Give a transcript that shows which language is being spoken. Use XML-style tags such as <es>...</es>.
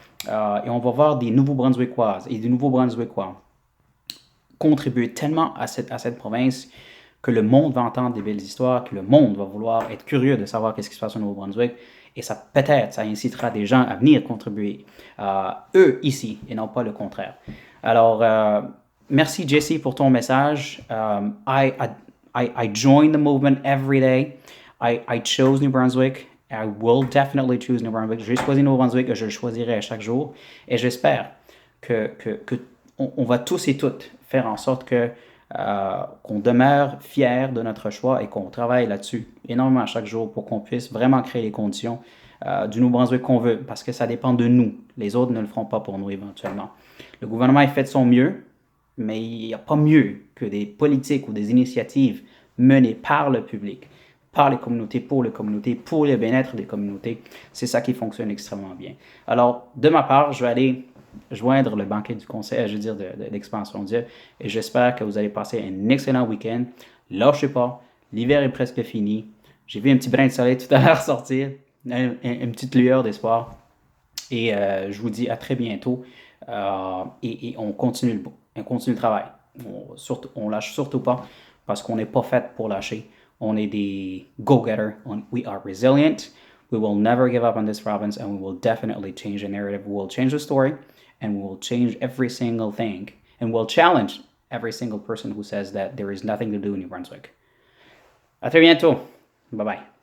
<fr>Et on va voir des Nouveaux-Brunswickoises et des Nouveaux-Brunswickois contribuer tellement à cette province que le monde va entendre des belles histoires, que le monde va vouloir être curieux de savoir qu'est-ce qui se passe au Nouveau-Brunswick. Et ça, peut-être, ça incitera des gens à venir contribuer, eux, ici, et non pas le contraire. Alors, merci, Jesse, pour ton message.</fr> <en>I join the movement every day. I chose New Brunswick. I will definitely choose New Brunswick.</en> <fr>J'ai choisi New Brunswick et je le choisirai à chaque jour. Et j'espère qu'on va tous et toutes faire en sorte qu'on demeure fiers de notre choix et qu'on travaille là-dessus énormément à chaque jour pour qu'on puisse vraiment créer les conditions du New Brunswick qu'on veut, parce que ça dépend de nous. Les autres ne le feront pas pour nous éventuellement. Le gouvernement a fait de son mieux, mais il n'y a pas mieux que des politiques ou des initiatives menées par le public, par les communautés, pour le bien-être des communautés. C'est ça qui fonctionne extrêmement bien. Alors, de ma part, je vais aller joindre le banquet du conseil, je veux dire, de l'expansion de Dieu, et j'espère que vous allez passer un excellent week-end. Lâchez pas, l'hiver est presque fini. J'ai vu un petit brin de soleil tout à l'heure sortir, une petite lueur d'espoir, et je vous dis à très bientôt, et on continue le travail. On lâche surtout pas, parce qu'on n'est pas fait pour lâcher. On est des go-getters.</fr> <en>We are resilient. We will never give up on this province, and we will definitely change the narrative. We will change the story, and we will change every single thing, and we'll challenge every single person who says that there is nothing to do in New Brunswick.</en> <fr>À très bientôt.</fr> <en>Bye bye.</en>